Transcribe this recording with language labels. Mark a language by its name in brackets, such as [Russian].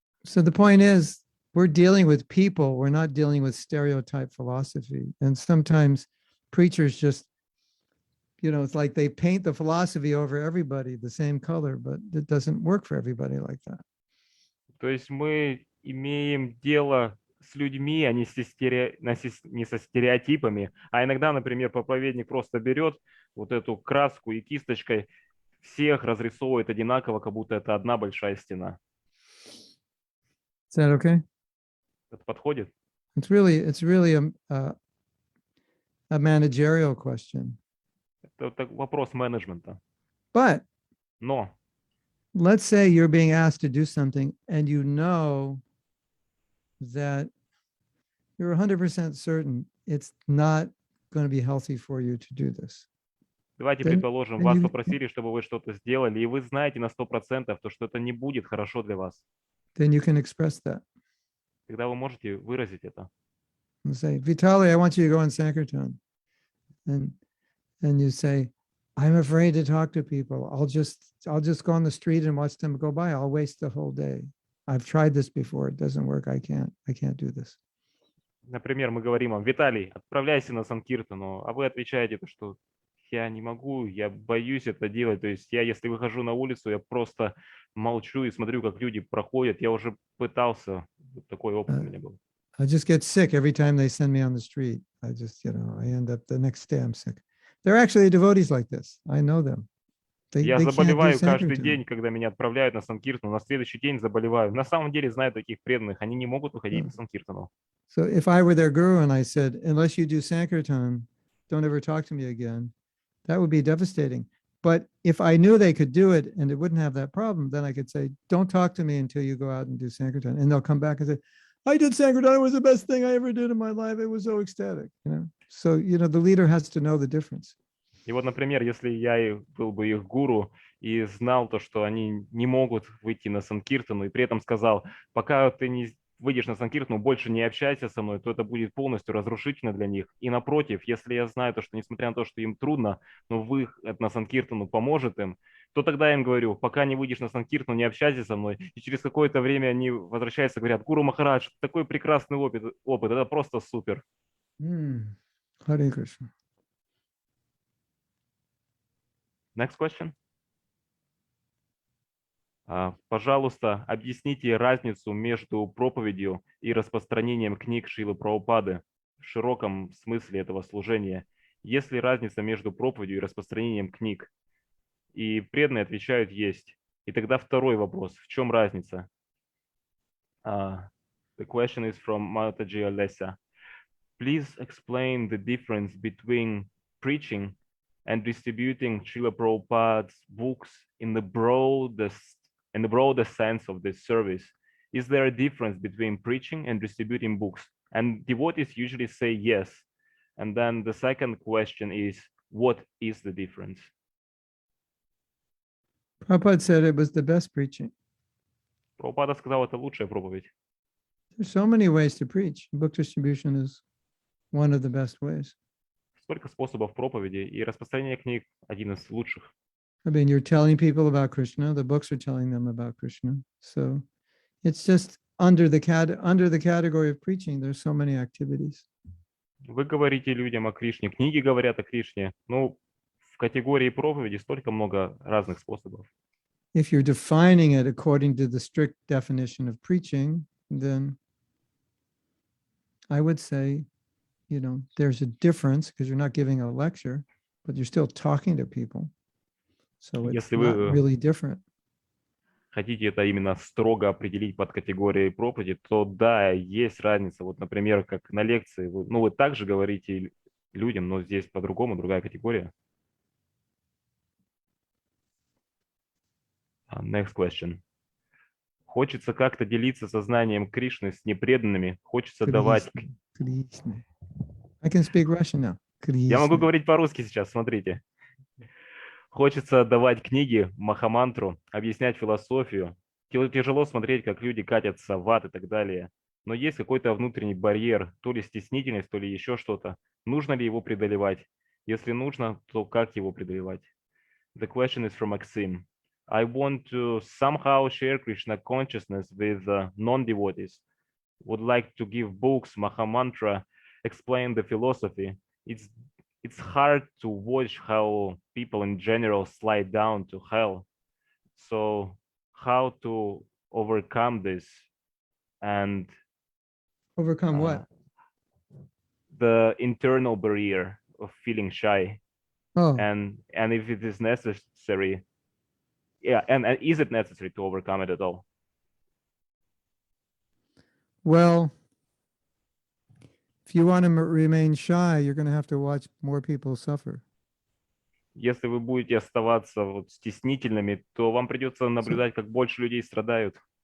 [English] So the point is, we're dealing with people, we're not dealing with stereotype philosophy. And sometimes preachers just, it's like they paint the philosophy over everybody the same color, but it doesn't work for everybody like that. [Russian] То есть мы имеем дело с людьми, а не со стереотипами. А иногда, например, проповедник просто берет вот эту краску и кисточкой всех разрисовывает одинаково, как будто это одна большая стена. [English] Is that okay? [Russian] Это подходит? [English] It's really a managerial question. [Russian] Это вопрос менеджмента. [English] But [Russian] Но [English] let's say you're being asked to do something and you know that you're 100% certain it's not going to be healthy for you to do this. [Russian] давайте предположим, вас попросили, чтобы вы что-то сделали, и вы знаете на 100%, что это не будет хорошо для вас. [English] Then you can express that. [Russian] Тогда вы можете выразить это. [English] And say, Vitaly, I want you to go in Sankirtan. And you say, I'm afraid to talk to people. I'll just go on the street and watch them go by. I'll waste the whole day. I've tried this before. It doesn't work. I can't do this. [Russian] Например, мы говорим вам, Виталий, отправляйся на Санкиртану, а вы отвечаете, что я не могу, я боюсь это делать. То есть я, если выхожу на улицу, я просто молчу и смотрю, как люди проходят. Я уже пытался, такой опыт у меня был. [English] I just get sick every time they send me on the street. I just, I end up the next day I'm sick. There are actually devotees like this. I know them. [Russian] Я заболеваю каждый день, когда меня отправляют на Санкиртану. На следующий день заболеваю. На самом деле знаю таких преданных. Они не могут выходить на Санкиртану. [English] So if I were their guru and I said, unless you do Sankirtan, don't ever talk to me again, that would be devastating. But if I knew they could do it and it wouldn't have that problem, then I could say, don't talk to me until you go out and do Sankirtan. And they'll come back and say, I did Sankirtan. It was the best thing I ever did in my life. It was so ecstatic. So, the leader has to know the difference. [Russian] И вот, например, если я был бы их гуру и знал то, что они не могут выйти на Санкиртану, и при этом сказал, пока ты не выйдешь на Санкиртану, больше не общайся со мной, то это будет полностью разрушительно для них. И напротив, если я знаю то, что несмотря на то, что им трудно, но выход на Санкиртану поможет им, то тогда я им говорю, пока не выйдешь на Санкиртану, не общайся со мной. И через какое-то время они возвращаются и говорят, Гуру Махарадж, такой прекрасный опыт, это просто супер. [English] Hare Krishna. Next question. [Russian] Пожалуйста, объясните разницу между проповедью и распространением книг Шрилы Прабхупады в широком смысле этого служения. Есть ли разница между проповедью и распространением книг? И преданные отвечают, есть. И тогда второй вопрос, в чем разница? [English] The question is from Mataji Alessa. Please explain the difference between preaching and distributing Srila Prabhupada's books in the broadest sense of this service. Is there a difference between preaching and distributing books? And devotees usually say yes. And then the second question is, what is the difference? Prabhupada said it was the best preaching. [Russian] Прабхупада сказал, это лучшая проповедь. [English] There's so many ways to preach. Book distribution is one of the best ways. [Russian] Столько способов проповеди, и распространение книг один из лучших. [English] I mean, you're telling people about Krishna. The books are telling them about Krishna. So it's just under the category of preaching. There's so many activities. [Russian] Вы говорите людям о Кришне, книги говорят о Кришне. Ну, в категории проповеди столько много разных способов. [English] If you're defining it according to the strict definition of preaching, then I would say, there's a difference because you're not giving a lecture, but you're still talking to people. So it's [Russian] Если [English] not [Russian] вы [English] really different. [Russian] хотите это именно строго определить под категорией проповеди, то да, есть разница. Вот, например, как на лекции, вы также говорите людям, но здесь по-другому, другая категория. [English] Next question. [Russian] Хочется как-то делиться сознанием Кришны с непреданными, хочется давать... [English] Krishna. I can speak Russian now. [Russian] Я могу [English] Krishna. [Russian] говорить по-русски сейчас, смотрите. Хочется давать книги, махамантру, объяснять философию. Тяжело смотреть, как люди катятся в ад и так далее. Но есть какой-то внутренний барьер, то ли стеснительность, то ли еще что-то. Нужно ли его преодолевать? Если нужно, то как его преодолевать? [English] The question is from Maxim. I want to somehow share Krishna consciousness with non-devotees. Would like to give books, Mahamantra, explain the philosophy. It's hard to watch how people in general slide down to hell. So how to overcome this and Overcome what? the internal barrier of feeling shy, Oh, and if it is necessary, and is it necessary to overcome it at all? well, if you want to remain shy, you're going to have to watch more people suffer. [Russian] Если вы будете оставаться стеснительными, то вам придется наблюдать, как больше людей страдают.